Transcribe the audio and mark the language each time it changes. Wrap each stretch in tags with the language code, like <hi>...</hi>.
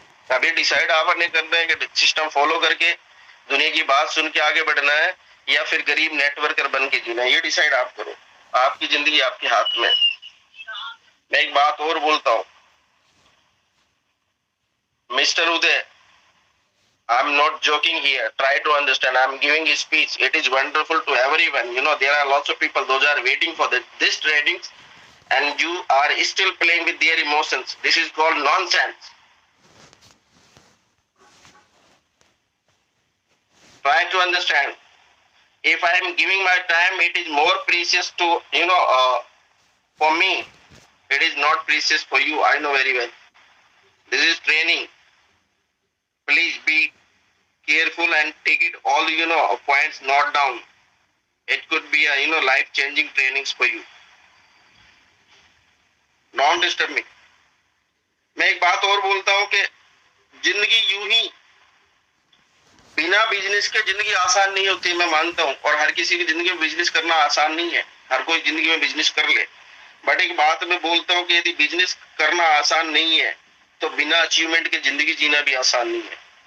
<hi>अभी डिसाइड आपने करना है कि सिस्टम फॉलो करके दुनिया की बात सुन के आगे बढ़ना है, या फिर गरीब नेटवर्कर बन के जीना है। ये डिसाइड आप करो, आपकी जिंदगी आपके हाथ में। मैं एक बात और बोलता हूं, mister Uday,</hi> <en>I'm not joking here. Try to understand. I'm giving a speech. It is wonderful to everyone. You know, there are lots of people, those are waiting for this trading, and you are still playing with their emotions. This is called nonsense. Try to understand. If I am giving my time, it is more precious to, for me. It is not precious for you. I know very well. This is training. Please be careful and take it all, points not down. It could be a, life-changing trainings for you. Don't disturb me.</en> <hi>मैं एक बात और बोलता हूं कि जिंदगी यूं ही बिना बिजनेस के जिंदगी आसान नहीं होती, मैं मानता हूँ, और हर किसी की जिंदगी में बिजनेस करना आसान नहीं है, हर कोई जिंदगी में बिजनेस कर ले। बट एक बात मैं बोलता हूँ कि यदि बिजनेस करना आसान नहीं है तो बिना अचीवमेंट के जिंदगी जीना भी आसान नहीं है।</hi>